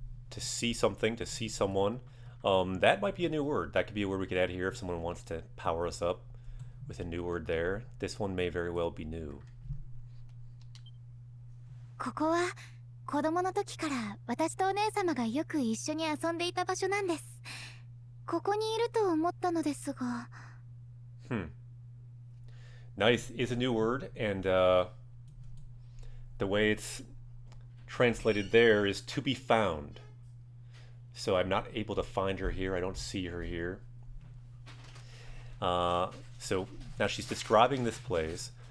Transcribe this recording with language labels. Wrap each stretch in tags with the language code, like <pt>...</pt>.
<en>To see something, to see someone. That might be a new word. That could be a word we could add here if someone wants to power us up with a new word there. This one may very well be new.</en> <ja>ここは子供の時から私とお姉様がよく一緒に遊んでいた場所なんです。ここにいると思ったのですが。</ja> <en>Nice is a new word, and the way it's translated there is to be found. So I'm not able to find her here. I don't see her here. So now she's describing this place.</en>